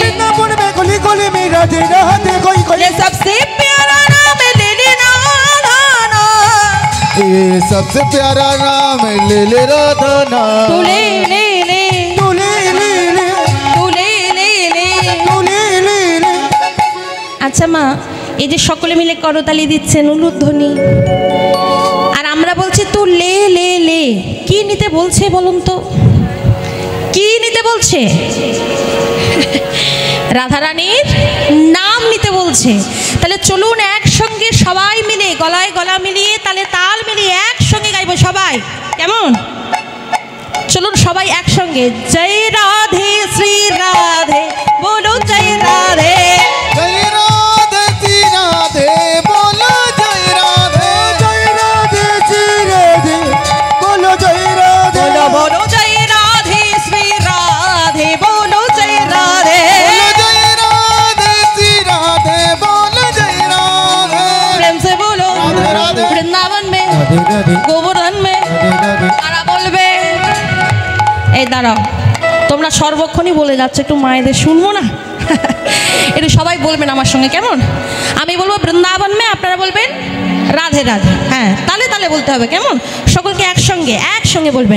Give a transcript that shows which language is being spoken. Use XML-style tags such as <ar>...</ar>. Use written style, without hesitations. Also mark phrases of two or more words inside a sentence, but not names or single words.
<hi>वृंदावन में गली गली में राधे राधे कोई कोई। ये सबसे प्यारा नाम ले लेना नाना। ये सबसे प्यारा नाम ले ले राधा नाम। तू ले ले ले तू ले ले ले तू ले ले ले। तू ले ले ले।</hi> <bn>আচ্ছা মা, এই যে সকলে মিলে করতালি দিচ্ছেন উলুধ্বনি, আর আমরা বলছি</bn> <hi>तू ले ले ले,</hi> <bn>কি নিতে বলছে বলুন তো, কি নিতে বলছে? রাধারানীর নাম নিতে বলছে। তাহলে চলুন একসঙ্গে সবাই মিলে গলায় গলা মিলিয়ে তালে তাল মিলিয়ে একসঙ্গে গাইবো সবাই, কেমন? চলুন সবাই একসঙ্গে জয় রাধে শ্রী রাধে বলো জয় রাধে।</bn> <hi>जय राधे श्री राधे बोलो जय राधे। जय राधे श्री राधे बोलो जय राधे। बोलो बोलो जय राधे श्री राधे बोलो जय राधे। बोलो जय राधे श्री राधे बोलो जय राधे। प्रेम से बोलो राधे राधे। वृंदावन में राधे राधे गोवर्धन में राधे राधे।</hi> <bn>তারা বলবে। এই দাঁড়াও, তোমরা সর্বক্ষণই বলে যাচ্ছ, একটু মায়েদের শুনবো না? এটা সবাই বলবেন আমার সঙ্গে, কেমন? আমি বলবো বৃন্দাবন মে, আপনারা বলবেন রাধে রাধে। হ্যাঁ, তালে তালে বলতে হবে, কেমন? সকলকে একসঙ্গে বলবেন।</bn>